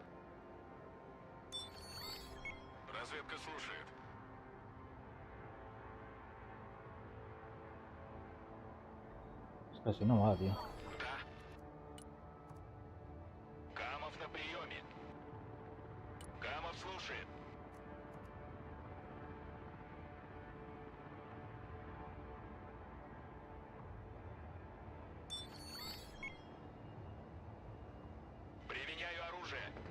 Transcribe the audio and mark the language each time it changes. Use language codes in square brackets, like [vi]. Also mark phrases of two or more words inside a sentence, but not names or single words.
[ru] Разведка слушает. [es] Es que si no mola, tío. [ru] Да. Камов на приеме. Камов слушает. Применяю оружие.